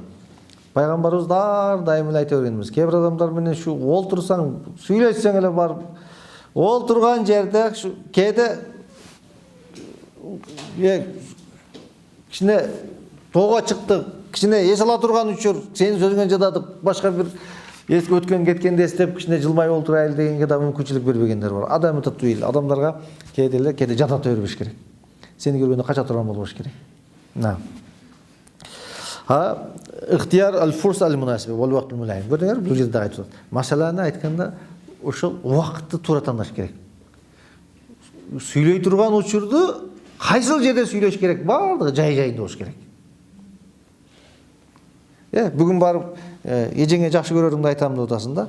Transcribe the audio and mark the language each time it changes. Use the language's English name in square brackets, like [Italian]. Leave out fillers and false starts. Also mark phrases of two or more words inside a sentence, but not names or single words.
[Kyrgyz] Пайгамбарыбыз ар дайым эле айта бергенбиз. Кээ бир адамдар менен шу олтурсаң, сүйлөшсөң эле барып, олтурган жерде кээде кичине тоого чыкты, кичине эс ала турган учур, сенин сөзүңө жададык, башка бир өткөн кеткенди эстеп кичине жылмай олтурайлы дегенге да мүмкүнчүлүк бербегендер бар. Адам татбил, адамдарга кээде жадата бербеш керек. Сени көргөндө кача турган болбош керек. [Arabic] اختيار الفرص المناسبة والوقت الملائم. [Kyrgyz] Көрдүңөр, бул жерде айтып атат. Маселени айтканда ошол убакытты туура тандаш керек. Сүйлөй турган учурду кайсыл жерде сүйлөш керек, бардыгы жайында болуш керек. Бүгүн барып эжеңе жакшы көрөрүңдү айтам деп атасың да.